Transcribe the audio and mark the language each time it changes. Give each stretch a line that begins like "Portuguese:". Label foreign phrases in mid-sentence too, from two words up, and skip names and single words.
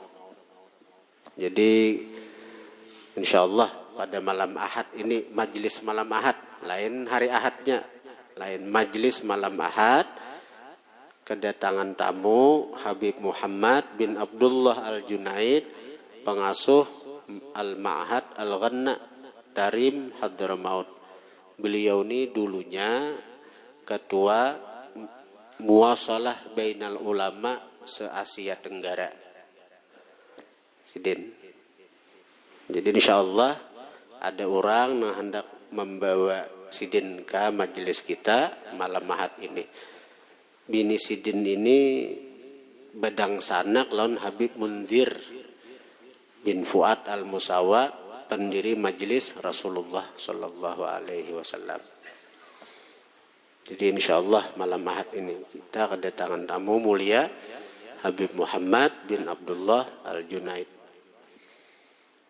Indonesian: Jadi insyaallah pada malam Ahad ini majelis malam Ahad, lain hari Ahadnya, lain majelis malam Ahad, kedatangan tamu Habib Muhammad bin Abdullah Al-Junaid, pengasuh Al-Ma'had Al-Ghanna Tarim Hadramaut. Beliau ini dulunya ketua Muwasalah Bainal Ulama se-Asia Tenggara. Sidin. Jadi insyaallah ada orang yang hendak membawa Sidin ke majelis kita malam Ahad ini.
Banjar: Bini Sidin ini bedang sanak lawan Habib Munzir bin Fuad Al-Musawa,
Indonesian: pendiri majelis Rasulullah
Arabic: صلى الله عليه وسلم.
Indonesian: Jadi insyaallah malam Ahad ini kita kedatangan tamu mulia Habib Muhammad bin Abdullah Al-Junaid.